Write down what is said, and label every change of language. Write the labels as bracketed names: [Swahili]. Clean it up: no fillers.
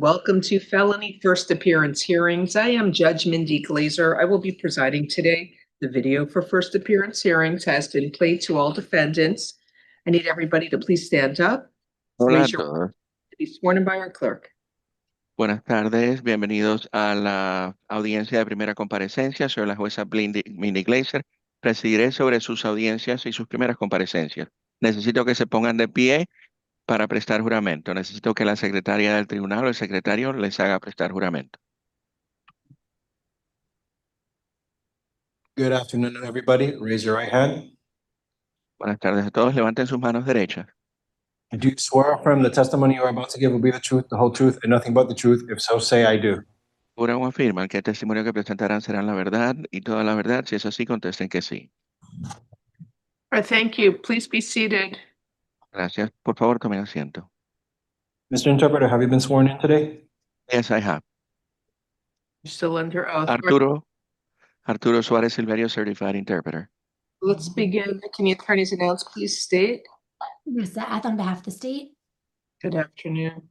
[English] Welcome to Felony First Appearance Hearings. I am Judge Mindy Glazer. I will be presiding today. The video for first appearance hearings has been played to all defendants. I need everybody to please stand up. [Spanish] Hola a [English] Raise your [Spanish] todos. [English] to be sworn in by our clerk. [Spanish] Buenas tardes. Bienvenidos a la audiencia de primera comparecencia. Soy la jueza Mindy Glazer. Presidiré sobre sus audiencias y sus primeras comparecencias. Necesito que se pongan de pie para prestar juramento. Necesito que la secretaria del tribunal o el secretario les haga prestar juramento. [English] Good afternoon, everybody. Raise your right hand. [Spanish] Buenas tardes a todos. Levanten sus manos derechas. [English] Do you swear or affirm the testimony you are about to give will be the truth, the whole truth, and nothing but the truth? If so, say I do. [Spanish] Juran o afirman que el testimonio que presentarán serán la verdad y toda la verdad. Si es así, contesten que sí. [English] All right, thank you. Please be seated. [Spanish] Gracias. Por favor, tomen asiento. [English] Mr. Interpreter, have you been sworn in today? Yes, I have. You're still under oath. Arturo Suárez Silverio, Certified Interpreter. Let's begin. Can the attorneys announce, please state? Ms. Ath on behalf of the state. Good afternoon.